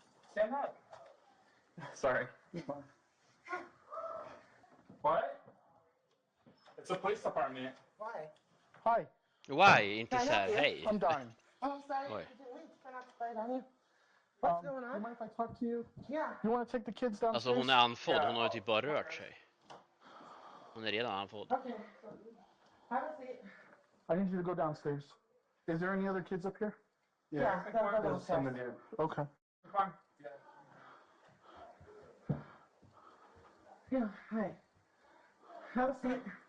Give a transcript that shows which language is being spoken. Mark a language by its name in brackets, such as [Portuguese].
[English] Stand up. Sorry. What? It's a police department. Why? Hi, [Swedish] Why? Inte så här, hej. [English] I'm dying. Oh, I'm sorry. [Swedish] Oj. [English] I didn't mean to turn off the light on you. What's going You on? mind if I talk to you? Yeah. You want to take the kids downstairs? [Swedish] Alltså hon är andfådd, hon har ju typ bara rört sig. Hon är redan andfådd. [English] Okay. Have a seat. I need you to go downstairs. Is there any other kids up here? Yeah, they'll go There's some to downstairs. do. Okay. Come on. Yeah, hi. Have a seat.